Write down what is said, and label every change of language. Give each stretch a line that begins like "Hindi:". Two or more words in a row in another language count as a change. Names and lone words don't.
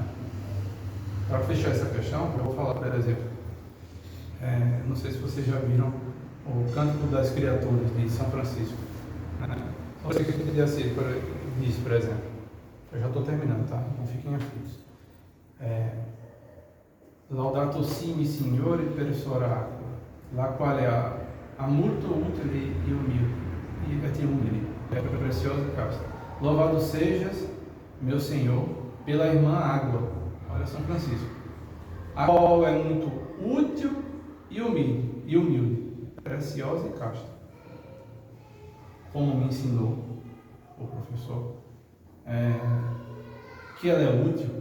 Portuguese: Para fechar essa questão, eu vou falar, por exemplo, não sei se vocês já viram o Cântico das Criaturas de São Francisco, né? São Francisco de Assis diz, por exemplo, eu já estou terminando, tá? Não fiquem aflitos.
Italian: Laudato si mi Signore per sua oracolo, la quale ha molto utile e umile, é preciosa e casta.
Portuguese: Louvado sejas, meu Senhor, pela irmã água, olha São Francisco, a qual é muito útil e humilde, preciosa e casta. Como me ensinou o professor, que ela é útil.